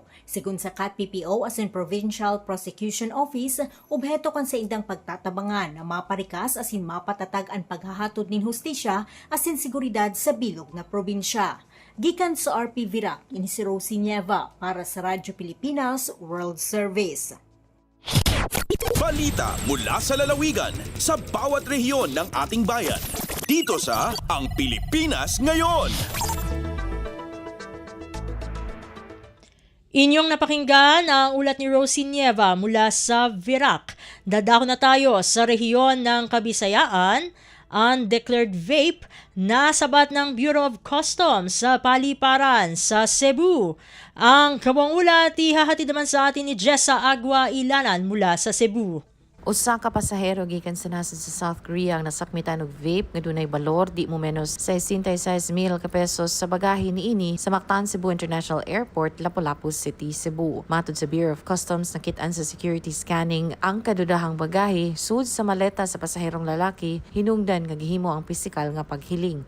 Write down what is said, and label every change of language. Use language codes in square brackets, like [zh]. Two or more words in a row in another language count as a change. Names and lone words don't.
[bik] Sigun sa CAT PPO asin Provincial Prosecution Office, obheto kan sa indang pagtatabangan na maparikas asin mapatatag ang paghahatod nin hustisya asin seguridad sa bilog na probinsya. Gikan sa RP Virac, ini si Rosie Nieva para sa Radyo Pilipinas World Service. [tl] Balita mula sa lalawigan sa bawat rehiyon ng ating bayan. Dito sa Ang Pilipinas Ngayon. Inyong napakinggan ang ulat ni Rosie Nieva mula sa Virac. Dadako na tayo sa rehiyon ng Kabisayaan. [en] Undeclared vape [tl] na sabat ng Bureau of Customs sa paliparan sa Cebu. Ang kabuang ulat ihahatid naman sa atin ni Jessa Agua Ilanan mula sa Cebu. [ceb] Usa ka pasahero gikan sa nasod sa South Korea ang nasakmitan og vape nga dunay balor di mo menos 66,000 ka pesos sa bagahe niini sa Mactan Cebu International Airport, Lapu-Lapu City, Cebu. Matud sa Bureau of Customs, nakit-an sa security scanning ang kadudahang bagahe sud sa maleta sa pasaherong lalaki, hinungdan nga gihimo ang pisikal nga paghiling.